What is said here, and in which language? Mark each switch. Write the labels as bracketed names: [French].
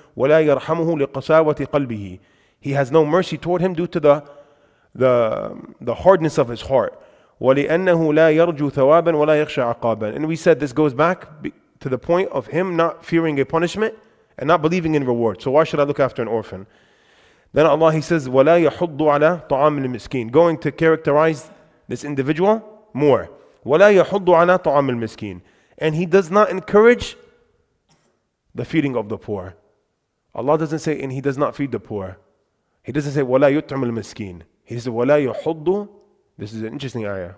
[Arabic] وَلَا يَرْحَمُهُ لِقَسَاوَةِ قَلْبِهِ. [English] He has no mercy toward him due to the hardness of his heart. [Arabic] وَلِأَنَّهُ لَا يَرْجُو ثَوَابًا وَلَا يَخْشَى عَقَابًا. [English] And we said this goes back to the point of him not fearing a punishment and not believing in reward. So why should I look after an orphan? Then Allah, He says, [Arabic] وَلَا يَحُضُّ عَلَى طَعَامِ الْمِسْكِينِ. [English] Going to characterize this individual more. [Arabic] وَلَا يَحُضُّ عَلَى طَعَامِ الْمِسْكِينِ. [English] And He does not encourage the feeding of the poor. Allah doesn't say, and He does not feed the poor. He doesn't say, [Arabic] وَلَا يُطْعِمُ الْمِسْكِينِ. [English] He says, [Arabic] وَلَا يَحُضُّ. [English] This is an interesting ayah.